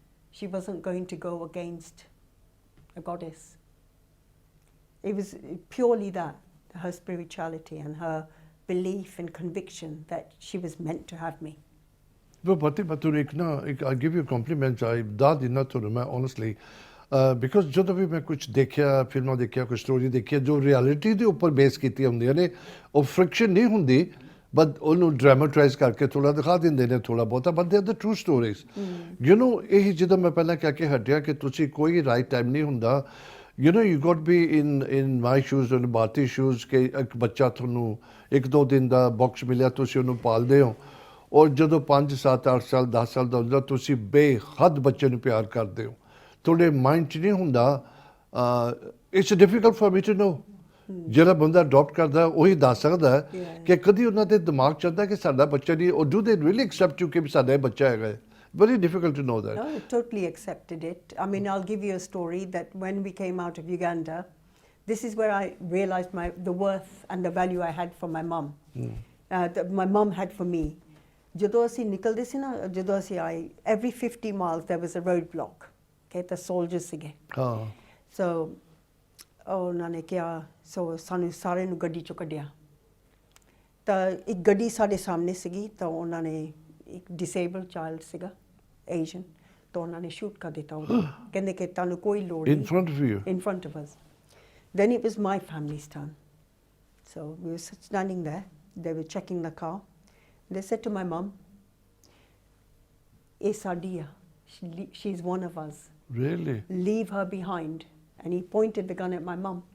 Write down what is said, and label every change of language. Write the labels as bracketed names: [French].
[English] She wasn't going to go against a goddess. It was purely that, her spirituality and her belief and conviction that she was meant to have me. No, Bharti, but I give you compliments. I did not to remember, honestly. [Punjabi] Because ਜਦੋਂ ਵੀ ਮੈਂ ਕੁਝ ਦੇਖਿਆ ਫਿਲਮਾਂ ਦੇਖਿਆ ਕੋਈ story ਦੇਖਿਆ ਜੋ reality ਦੇ ਉੱਪਰ ਬੇਸ ਕੀਤੀ ਹੁੰਦੀਆਂ ਨੇ ਉਹ ਫ੍ਰਿਕਸ਼ਨ ਨਹੀਂ ਹੁੰਦੀ ਬਟ ਉਹਨੂੰ ਡਰਾਮਾਟਾਈਜ਼ ਕਰਕੇ ਥੋੜਾ ਦਿਖਾ ਦਿੰਦੇ ਨੇ ਥੋੜਾ ਬਹੁਤਾ but they are the true stories you know ਇਹ ਜਦੋਂ ਮੈਂ ਪਹਿਲਾਂ ਕਹਿ ਕੇ ਹਟਿਆ ਕਿ ਤੁਸੀਂ ਕੋਈ ਰਾਈਟ ਟਾਈਮ ਨਹੀਂ ਹੁੰਦਾ [English] you know you got to be in my shoes and Bharti shoes [Punjabi] ਕਿ ਇੱਕ ਬੱਚਾ ਤੁਹਾਨੂੰ 1-2 ਦਿਨ ਦਾ ਬਾਕਸ ਮਿਲਿਆ ਤੁਸੀਂ ਉਹਨੂੰ ਪਾਲਦੇ ਹੋ ਔਰ ਜਦੋਂ 5 7 8 ਸਾਲ 10 ਸਾਲ ਦਾ ਹੁੰਦਾ ਤੁਸੀਂ ਬੇਹੱਦ ਬੱਚੇ ਨੂੰ ਪਿਆਰ ਕਰਦੇ ਹੋ ਤੁਹਾਡੇ ਮਾਈਂਡ 'ਚ ਨਹੀਂ ਹੁੰਦਾ [English] it's difficult for me to know [Punjabi] ਜਿਹੜਾ ਬੰਦਾ ਅਡਾਪਟ ਕਰਦਾ ਉਹੀ ਦੱਸ ਸਕਦਾ ਕਿ ਕਦੀ ਉਹਨਾਂ ਦੇ ਦਿਮਾਗ 'ਚ ਆਉਂਦਾ ਕਿ ਸਾਡਾ ਬੱਚਾ ਨਹੀਂ ਉਹ [English] do they really accept you [Punjabi] ਕਿ ਸਾਡਾ ਬੱਚਾ ਹੈਗਾ [English] Very difficult to know that. No, I totally accepted it. I mean, I'll give you a story that when we came out of Uganda, this is where I realized the worth and the value I had for my mum. My mum had for me. [Punjabi] ਜਦੋਂ ਅਸੀਂ ਨਿਕਲਦੇ ਸੀ ਨਾ ਜਦੋਂ ਅਸੀਂ ਆਏ [English] every 50 miles there was a roadblock. Okay, the soldiers ਸੀਗੇ. [Punjabi] So ਉਹਨਾਂ ਨੇ ਕਿਹਾ ਸਾਨੂੰ ਸਾਰੇ ਨੂੰ ਗੱਡੀ ਚੋਂ ਕੱਢਿਆ ਤਾਂ ਇੱਕ ਗੱਡੀ ਸਾਡੇ ਸਾਹਮਣੇ ਸੀਗੀ ਤਾਂ ਉਹਨਾਂ ਨੇ ਇੱਕ ਡਿਸੇਬਲਡ ਚਾਈਲਡ ਸੀਗਾ Asian ਤਾਂ ਉਹਨਾਂ ਨੇ ਸ਼ੂਟ ਕਰ ਦਿੱਤਾ ਉਹਨੂੰ ਕਹਿੰਦੇ ਕਿ ਤੁਹਾਨੂੰ ਕੋਈ ਲੋੜ ਨਹੀਂ [English] In front of you? In front of us. Then it was my family's turn. So we were standing there. They were checking the car. They said to my mum, "Eh Sadia, she's one of us. Really? Leave her behind." And he pointed the gun at my mum.